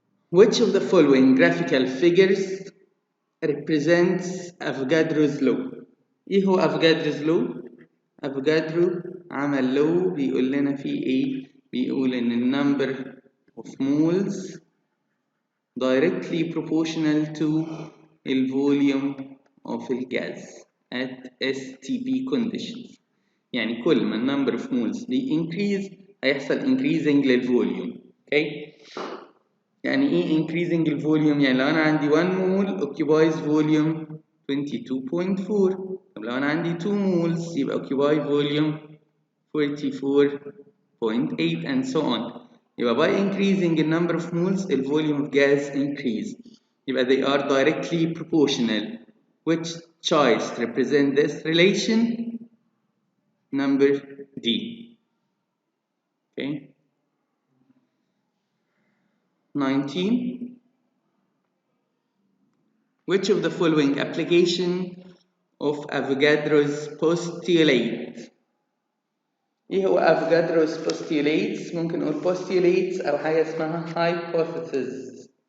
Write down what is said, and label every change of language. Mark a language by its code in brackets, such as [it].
[en] Which of the following graphical figures represents Avogadro's law؟ [ar] ايه هو [en] Avogadro's law؟ [ar] افوجادرو عمل لو بيقول لنا فيه ايه؟ بيقول ان النمبر [en] of moles directly proportional to the volume of [ar] الجاز [en] at STP conditions. [ar] يعني كل ما النمبر [en] of moles [ar] دي [en] increase [ar] هيحصل [en] increasing [ar] للفوليوم. اوكي؟ يعني ايه [en] increasing [ar] الفوليوم؟ يعني لو انا عندي [en] 1 mole occupies volume 22.4. [ar] طب لو انا عندي [en] 2 moles [ar] يبقى [en] occupy volume 44.8 and so on. [ar] يبقى [en] by increasing the number of moles the volume of gas increase. [ar] يبقى [en] they are directly proportional. Which choice represent this relation? Number D. Okay. 19. Which of the following application of Avogadro's postulate? [ar] ايه هو Avogadro's postulates؟ ممكن نقول postulates او حاجه اسمها hypothesis.